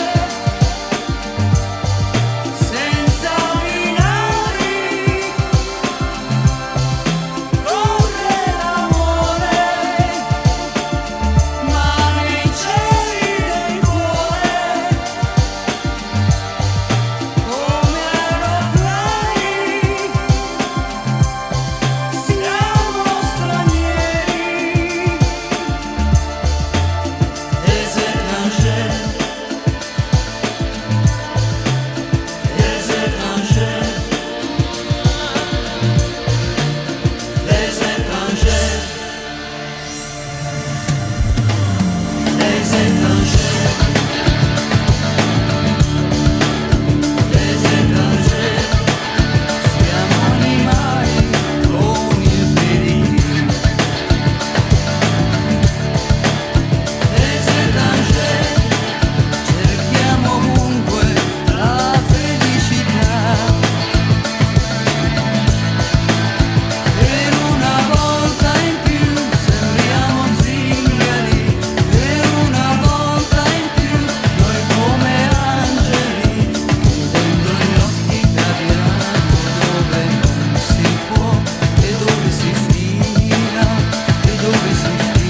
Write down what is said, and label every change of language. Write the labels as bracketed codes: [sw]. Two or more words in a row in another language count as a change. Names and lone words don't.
[it] senza binari, corre l'amore, ma nei cieli del cuore, come aeroplani, siamo stranieri. [fr] Les étrangers, les étrangers, les étrangers, les étrangers, les étrangers, [it] siamo animali con il pedigree. [fr] Les étrangers, [it] cerchiamo ovunque la felicità. Per una volta in più sembriamo zingari, per una volta in più noi come angeli, chiudendo gli occhi cadiamo dove non si può, e dove si fila, e dove si fila.